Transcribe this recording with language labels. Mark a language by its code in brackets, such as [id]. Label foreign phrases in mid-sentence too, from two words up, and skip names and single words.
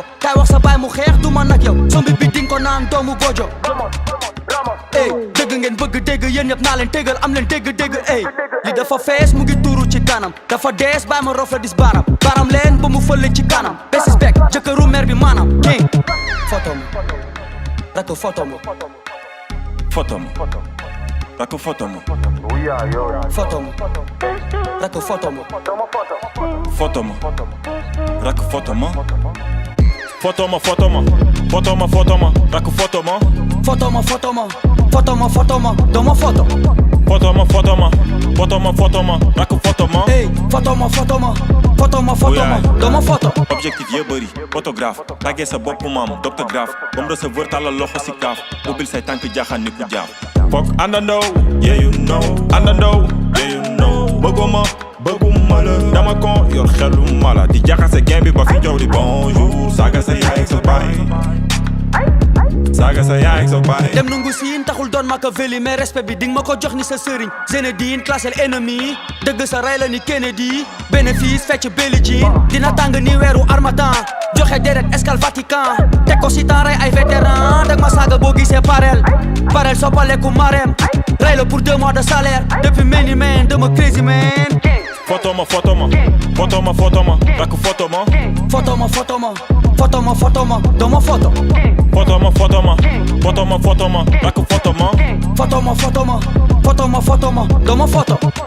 [wo] Kay wax sa baay mu xeex du man ak yow. Sombi bi ding ko naan doomu gojo. Ey dëgg ngeen bëgg dégg yéen ñëpp naa leen tégal am leen dégg ey li dafa fees mu ngi tuuru ci kanam dafa dees bàyyi ma rof la dis baram baram leen ba mu fële ci kanam besis bek jëkkëru mer bi maanaam king foto ma rakk foto ma Foto ma. Rakk foto ma. foto ma rakk foto ma Foto ma. Rakk foto ma. Foto ma, foto ma. Foto ma, foto ma. Rakk foto ma. foto ma foto ma foto ma foto ma doma foto Foto ma, foto ma. Foto ma, foto ma. Rakk foto ma. hey foto ma foto ma foto ma foto ma doma foto Objectif yee bëri photographe tàggee sa bopp maam doctographe moom receveur tàllal loxo si kaaf ubbil say tànk jaaxaan ni ku jaaf Fuck àndandoo. [en] Yeah you know. Àndandoo. Yeah you know. [wo] Bëgguma. Bëgguma la. Dama ko yor xelu mala. Di jaxase game bi ba fi jow di bonjour. Saaga sa yaay ak sa baay. Saaga sa yaay ak sa baay. dem nungu siin taxul doon Machiavelli [fr] mais respect [wo] bi ding ma ko jox ni sa sëriñ Zinedine classel ennemi dëgg sa ray la ni Kennedy bénéfice fecc belli jean dina tàng ni weeru Harmattan joxe deret escale Vatican teg ko si temps ray ay vétéran dag ma saaga boo gisee parel soppaleku marem ray la [fr] pour 2 mois de salaire [wo] depuis [en] many man [wo] dama [en] crazy man [wo] Foto ma, foto ma. Foto ma, foto ma. Rakk foto ma. foto ma foto ma foto ma foto ma doma foto Foto ma, foto ma. Foto ma, foto ma. Rakk foto ma. foto ma foto ma foto ma foto ma doma foto